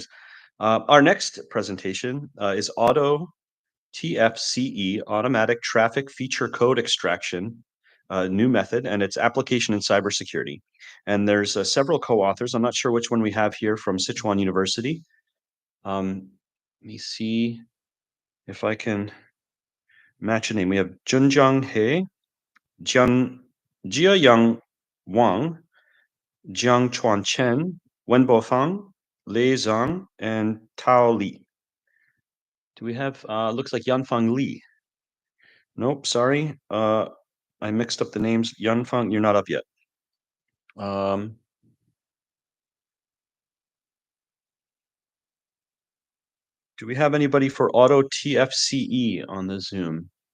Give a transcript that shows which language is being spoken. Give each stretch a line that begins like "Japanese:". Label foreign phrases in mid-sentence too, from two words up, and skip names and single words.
English: Our next presentation is Auto TFCE, Automatic Traffic Feature Code Extraction, new method, and its application in cybersecurity. And there's several co-authors. I'm not sure which one we have here from Sichuan University. Let me see if I can match a name. We have Junjiang He, Jiayang Wang, Jiang Chuan Chen, Wenbo Fang, Lei Zhang, and Tao Li. Do we have, looks like Yanfang Li. Nope, sorry. I mixed up the names. Yanfang, you're not up yet. Do we have anybody for Auto TFCE on the Zoom?